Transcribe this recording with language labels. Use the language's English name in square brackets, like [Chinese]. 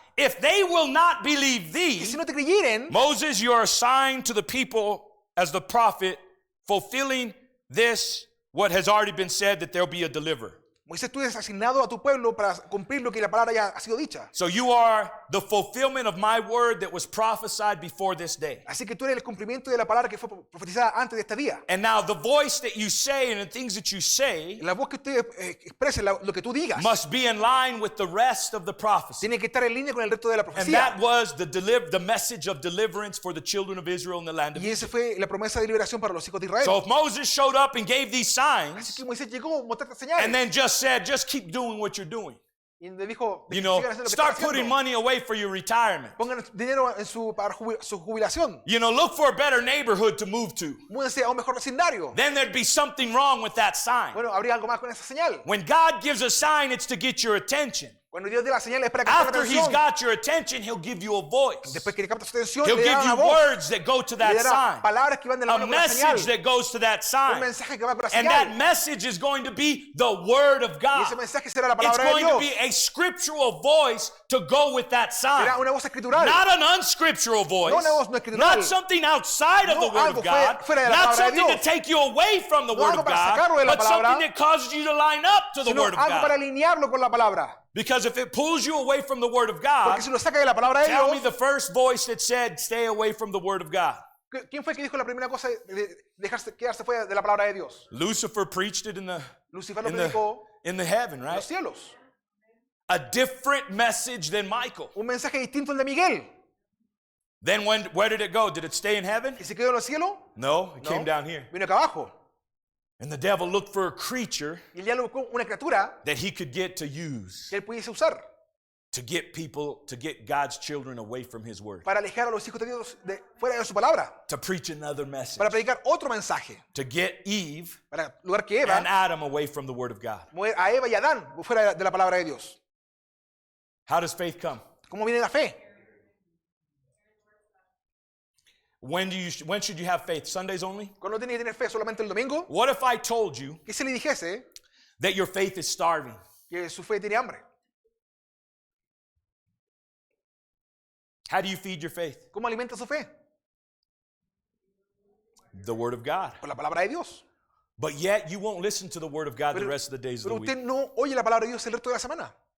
[English] if they will not believe [Spanish] Y si [English] thee, [Spanish] no te creyeren, [English] Moses, you are assigned to the people as the prophet, fulfilling this, what has already been said, that there'll be a deliverer. [Spanish] Moisés, tú eres asignado a tu pueblo para cumplir lo que la palabra ya ha sido dicha. [English] So you are the fulfillment of my word that was prophesied before this day. [Spanish] Así que tú eres el cumplimiento de la palabra que fue profetizada antes de este día. [English] And now the voice that you say and the things that you say [Spanish] La voz que usted exprese, lo que tú digas, [English] must be in line with the rest of the prophecy. [Spanish] tiene que estar en línea con el resto de la [English] And [Spanish] profecía. [English] that was the message of deliverance for the children of Israel in the land of [Spanish] Y esa [English] Egypt. [Spanish] fue la promesa de liberación para los hijos de Israel. [English] So if Moses showed up and gave these [Spanish] Así [English] signs [Spanish] que Moisés llegó, mostró estas señales. [English] and then just said, just keep doing what you're doing. [Spanish] Y le dijo, [English] You know, [Spanish] sigan haciendo lo que [English] start [Spanish] están [English] putting [Spanish] haciendo. [English] money away for your retirement. [Spanish] Pongan dinero en para su jubilación. [English] You know, look for a better neighborhood to move to. [Spanish] Múdense a un mejor vecindario. [English] Then there'd be something wrong with that sign. [Spanish] Bueno, habría algo más con esa señal. [English] When God gives a sign, it's to get your attention. [Spanish] Cuando Dios dé la señal es para captar la [English] After He's [Spanish] atención. [English] got your attention, He'll give you a voice. [Spanish] Después que le capta su atención, [English] He'll [Spanish] le [English] give [Spanish] dará [English] you [Spanish] una voz. [English] words that go to [Spanish] Le [English] that [Spanish] palabras que van de la [English] A [Spanish] mano con la señal. [English] message that goes to that [Spanish] Un [English] sign. [Spanish] mensaje que va con la [English] And [Spanish] señal. [English] that message is going to be the Word of [Spanish] Y [English] God. [Spanish] ese mensaje será la [English] It's [Spanish] palabra de [English] going to [Spanish] Dios. [English] be a scriptural voice to go with that sign. [Spanish] Será una voz escritural. [English] Not an unscriptural voice. [Spanish] No una voz no escritural. [English] Not something outside of [Spanish] No [English] the Word [Spanish] algo [English] of God. [Spanish] fuera de la [English] Not something to [Spanish] Dios. [English] take you away from the [Spanish] No [English] Word [Spanish] algo [English] of [Spanish] para [English] God, [Spanish] sacarlo de la [English] but [Spanish] palabra, [English] something that causes you to line up to the [Spanish] Sino [English] Word of [Spanish] algo para [English] God. [Spanish] alinearlo con la palabra. [English] Because if it pulls you away from the Word of God, [Spanish] Porque si lo saca de la palabra de [English] tell me [Spanish] Dios, [English] the first voice that said, stay away from the Word of God. [Spanish] ¿quién fue que dijo la primera cosa de dejarse quedarse fuera de la palabra de Dios? [English] Lucifer preached it in [Spanish] Lucifer lo [English] the [Spanish] predicó [English] in the heaven, [Spanish] en [English] right? [Spanish] los cielos. [English] A different message than Michael. [Spanish] Un mensaje distinto al de Miguel. [English] Then where did it go? Did it stay in heaven? [Spanish] ¿Y se quedó en los cielos? [English] No, it [Spanish] No. [English] came down here. [Spanish] Vino acá abajo. [English] And the devil looked for a creature [Spanish] Y el diablo buscó una criatura [English] that he could get to use [Spanish] que él pudiese usar [English] to get God's children away from His Word, [Spanish] para alejar a los hijos de Dios fuera de su palabra. [English] to preach another message, [Spanish] Para predicar otro mensaje. [English] to get Eve [Spanish] Para en lugar que [English] and [Spanish] Eva, [English] Adam away from the Word of God. [Spanish] mover a Eva y a Adán fuera de la palabra de Dios. [English] How does faith come? [Spanish] ¿Cómo viene la fe? [English] when should you have faith? Sundays only? [Spanish] ¿Cuándo tiene que tener fe? ¿Solamente el domingo? [English] What if I told you [Spanish] ¿Qué si le dijese [English] that your faith is starving? [Spanish] que su fe tiene hambre? [English] How do you feed your faith? [Spanish] ¿Cómo alimenta su fe? [English] The Word of God. [Spanish] Por la palabra de Dios. [English] But yet you won't listen to the Word of God the [Spanish] Pero, [English] rest of the days of [Spanish] pero [English] the week. [Spanish] usted no oye la palabra de Dios el resto de la semana.